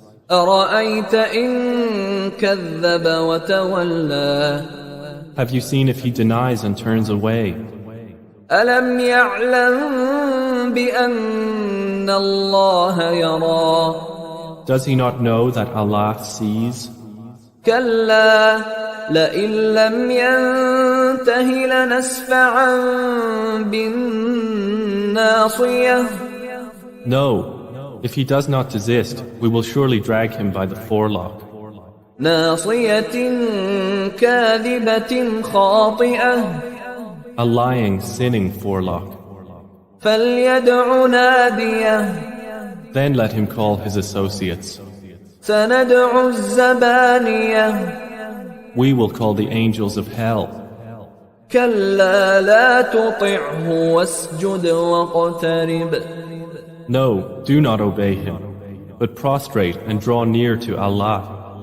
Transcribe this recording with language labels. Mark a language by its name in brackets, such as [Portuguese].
[Arabic] أرأيت إن كذب وتولى. [English] Have you seen if he denies and turns away? [Arabic] ألم يعلم بأن الله يرى. [English] Does he not know that Allah sees? [Arabic] كلا لئن لم ينته لنسفعا بالناصية. [English] No, if he does not desist, we will surely drag him by the forelock. [Arabic] ناصية كاذبة خاطئة. [English] A lying, sinning forelock. [Arabic] فليدع ناديه. [English] Then let him call his associates. [Arabic] سندع الزبانية. [English] We will call the angels of hell. [Arabic] كلا لا تطعه واسجد واقترب. [English] No, do not obey him, but prostrate and draw near to Allah.